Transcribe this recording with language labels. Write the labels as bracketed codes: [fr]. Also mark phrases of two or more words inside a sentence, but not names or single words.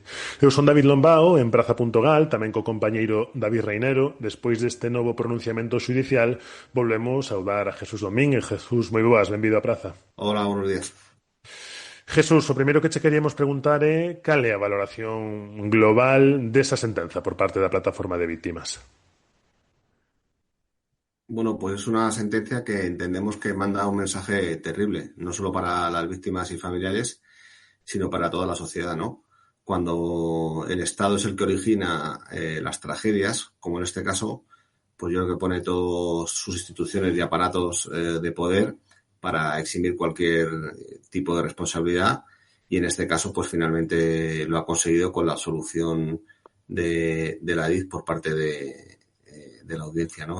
[gl] Eu son David Lombao, en Praza.gal, tamén co compañeiro David Reinero. Despois deste novo pronunciamento xudicial, volvemos a saudar a Jesús Domínguez. Jesús, moi boas, benvido a Praza. [es] Hola, buenos días. [gl] Jesús, o primeiro que che queríamos preguntar é cal é a valoración global desa sentenza por parte da plataforma de víctimas. [es] Bueno, pues es una sentencia que entendemos que manda un mensaje terrible, no solo para las víctimas y familiares, sino para toda la sociedad, ¿no? Cuando el Estado es el que origina las tragedias, como en este caso, pues yo creo que pone todas sus instituciones y aparatos de poder para eximir cualquier tipo de responsabilidad, y en este caso pues finalmente lo ha conseguido con la absolución de la Adif por parte de la audiencia, ¿no?